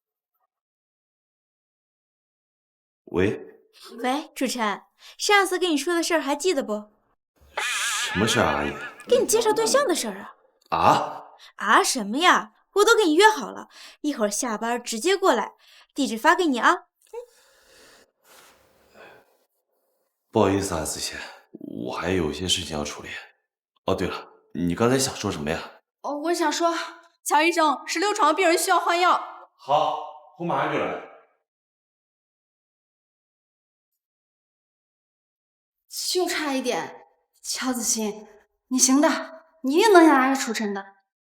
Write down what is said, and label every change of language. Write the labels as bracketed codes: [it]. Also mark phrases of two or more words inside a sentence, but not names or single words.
[zh] 喂？喂，主持人，上次跟你說的事兒還記得不？什麼事啊，阿姨？給你介紹對象的事兒啊。啊？啊？什麼呀？我都跟你約好了，一會兒下班直接過來，地址發給你啊。不好意思啊，子谦，我還有一些事情要處理。哦，对了，你刚才想说什么呀？哦，我想说，乔医生，16床病人需要换药。好，我马上就来。就差一点，乔子欣，你行的，你一定能拿下楚晨的。